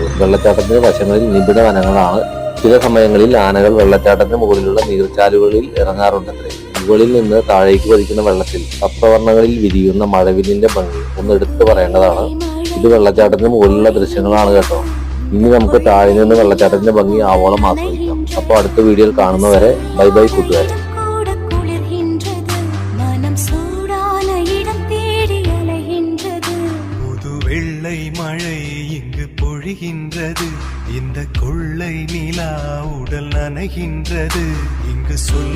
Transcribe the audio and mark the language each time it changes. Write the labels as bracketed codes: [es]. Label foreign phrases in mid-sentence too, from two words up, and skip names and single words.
[ml] വെള്ളച്ചാട്ടത്തിന്റെ വശങ്ങളിൽ നിബിഡ വനങ്ങളാണ്. ചില സമയങ്ങളിൽ ആനകൾ വെള്ളച്ചാട്ടത്തിന് മുകളിലുള്ള നീർച്ചാലുകളിൽ ഇറങ്ങാറുണ്ടത്രേ. മുകളിൽ നിന്ന് താഴേക്ക് പതിക്കുന്ന വെള്ളത്തിൽ സപ്തവർണ്ണങ്ങളിൽ വിരിയുന്ന മഴവില്ലിന്റെ ഭംഗി ഒന്ന് എടുത്തു പറയേണ്ടതാണ്. ഇത് വെള്ളച്ചാട്ടത്തിന് മുകളിലുള്ള ദൃശ്യങ്ങളാണ് കേട്ടോ. ഇനി നമുക്ക് താഴെ നിന്ന് വെള്ളച്ചാട്ടത്തിന്റെ ഭംഗി ആവോളം ആസ്വദിക്കാം. അപ്പോൾ അടുത്ത വീഡിയോയിൽ കാണുന്നവരെ [en] bye bye [ml] കൂട്ടുകാരെ. [ta] வெள்ளை மழை இங்கு பொழிகின்றது, இந்த கொள்ளை நிலா உடல் நனைகின்றது. இங்கு சொல்ல